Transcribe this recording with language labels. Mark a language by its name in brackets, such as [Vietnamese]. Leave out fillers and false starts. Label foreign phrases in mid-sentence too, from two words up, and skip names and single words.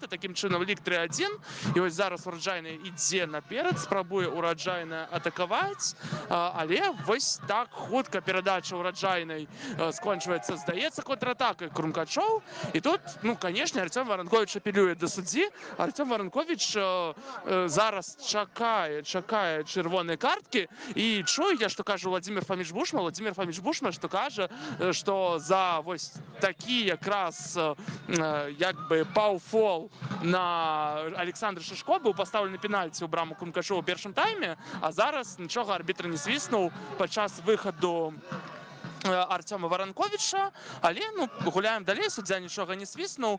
[Belarusian] Такім чынам лік 3-1. І вось зараз ураджайная ідзе наперад, спрабуе ураджайная атакаваць, але вось так хутка перадача ураджайнай скончваецца, здаецца, контратакай Крумкачоў. І тут, ну, канешне, Арцём Варанковіч апелюе да суддзі, [Ukrainian] Артем Воронкович зараз чекає червоної картки. І чую я, що каже Владимир Фоміч Бушман. Владимир Фоміч Бушман, що каже, що за ось такі якраз якби пауфол на Олександра Шишко був поставлений пенальті у браму Крумкашова у першому таймі, а зараз нічого арбітр не свиснув під час виходу Артема Воронковича, але гуляємо далі, суддя нічого не свиснув.